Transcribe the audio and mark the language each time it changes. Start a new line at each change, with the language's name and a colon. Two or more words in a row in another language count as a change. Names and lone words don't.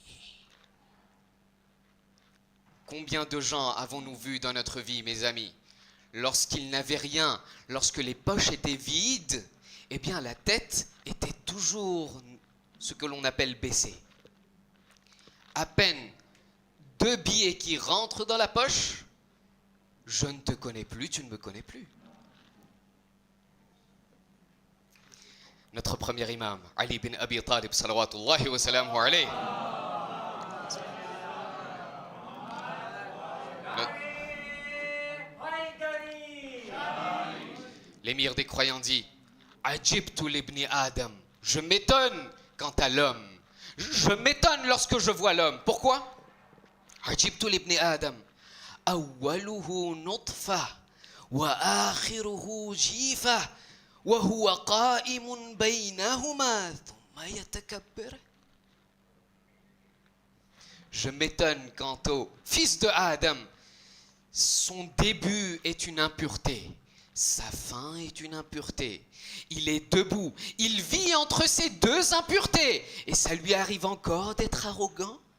French: Combien de gens avons-nous vu dans notre vie, mes amis, lorsqu'ils n'avaient rien, lorsque les poches étaient vides, eh bien la tête était toujours ce que l'on appelle baissée. À peine 2 billets qui rentrent dans la poche, je ne te connais plus, tu ne me connais plus. Notre premier imam, Ali bin Abi Talib,
Arabic: صلوات الله وسلامه عليه.
French: L'émir des croyants dit,
Arabic: عجبت لابن آدم,
French: je m'étonne quant à l'homme. Je m'étonne lorsque je vois l'homme. Pourquoi?
Arabic: عجبت لابن آدم، أوله نطفة، وآخره جيفة، وهو قائم بينهما، ثم يتكبر.
French: Je m'étonne quant au fils de Adam. Son début est une impureté. Sa fin est une impureté. Il est debout. Il vit entre ces deux impuretés. Et ça lui arrive encore d'être arrogant.